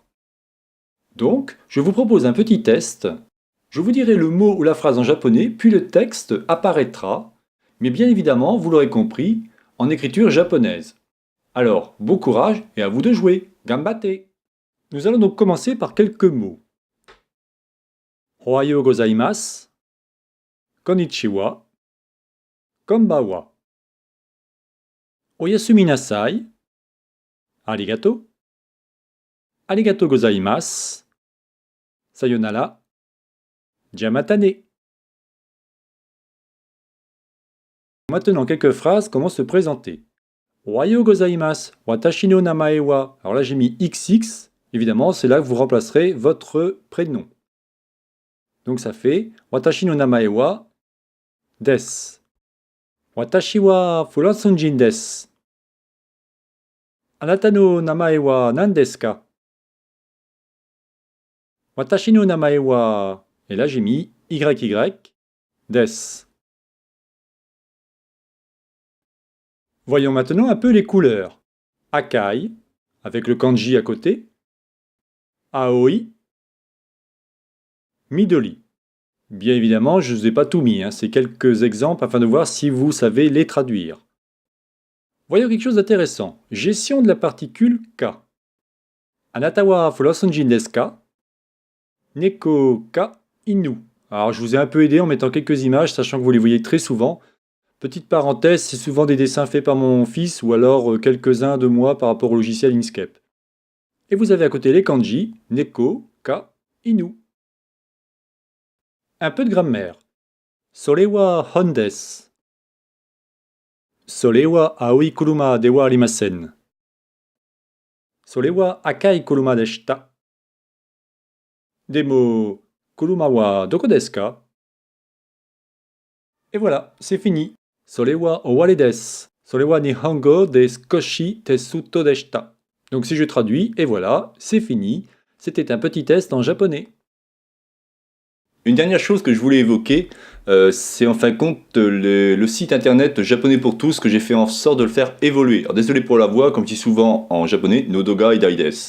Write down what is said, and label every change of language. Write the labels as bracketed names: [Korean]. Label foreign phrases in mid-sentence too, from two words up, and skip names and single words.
[French] Donc, je vous propose un petit test. Je vous dirai le mot ou la phrase en japonais, puis le texte apparaîtra, mais bien évidemment, vous l'aurez compris, en écriture japonaise. Alors, bon courage et à vous de jouer. Ganbatte! Nous allons donc commencer par quelques mots. [Japanese] おはようございます、こんにちは、こんばんは. おやすみなさい、ありがとう、ありがとうございます、さようなら, じゃまたね. [French] Maintenant quelques phrases, comment se présenter. [Japanese] おはようございます、私の名前は. [French] Alors là j'ai mis XX, évidemment c'est là que vous remplacerez votre prénom. Donc ça fait [Japanese] 私の名前はです. 私はフランス人です. あなたの名前は何ですか? 私の名前は... [French] Et là j'ai mis YY desu. Voyons maintenant un peu les couleurs. Akai, avec le kanji à côté. [Japanese] 青い。緑. [French] Bien évidemment, je ne vous ai pas tout mis, c'est quelques exemples afin de voir si vous savez les traduire. Voyons quelque chose d'intéressant. Gestion de la particule ka. [Japanese] あなたはフランス人ですか? 猫か犬. [French] Alors je vous ai un peu aidé en mettant quelques images, sachant que vous les voyez très souvent. Petite parenthèse, c'est souvent des dessins faits par mon fils ou alors quelques-uns de moi par rapport au logiciel Inkscape. Et vous avez à côté les kanji, [Japanese] 猫、か、犬. [French] Un peu de grammaire. [Japanese] それは本です。それは青い車ではありません. それは赤い車でした. でも、車はどこですか? [French] Et voilà, c'est fini. [Japanese] それは終わりです。それは日本語で少しテストでした. [French] Donc si je traduis, et voilà, c'est fini. C'était un petit test en japonais. Une dernière chose que je voulais évoquer, c'est en fin de compte le site internet Japonais pour tous que j'ai fait en sorte de le faire évoluer. Alors désolé pour la voix, comme je dis souvent en japonais, [Japanese] 喉が痛いです.